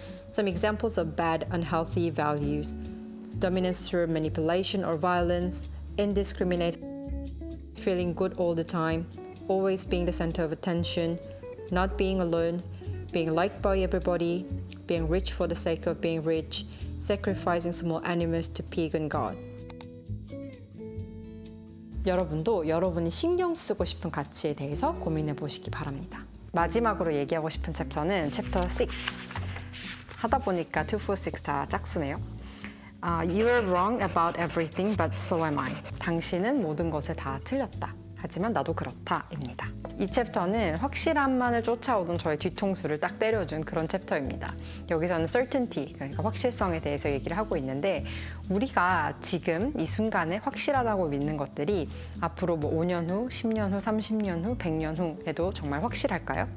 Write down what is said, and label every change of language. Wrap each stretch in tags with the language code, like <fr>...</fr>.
<en>Some examples of bad, unhealthy values: dominance through manipulation or violence, indiscriminate, feeling good all the time, always being the center of attention, not being alone, being liked by everybody, being rich for the sake of being rich, sacrificing small animals to pagan god.</en> <ko>여러분도 여러분이 신경 쓰고 싶은 가치에 대해서 고민해 보시기 바랍니다. 마지막으로 얘기하고 싶은 챕터는 챕터 6. 하다 보니까 2, 4, 6 다 짝수네요.</ko> <en>You are wrong about everything, but so am I.</en> <ko>당신은 모든 것에 다 틀렸다. 하지만 나도 그렇다입니다. 이 챕터는 확실함만을 쫓아오던 저의 뒤통수를 딱 때려준 그런 챕터입니다. 여기서는 certainty, 그러니까 확실성에 대해서 얘기를 하고 있는데 우리가 지금 이 순간에 확실하다고 믿는 것들이 앞으로 뭐 5년 후, 10년 후, 30년 후, 100년 후에도 정말 확실할까요?</ko>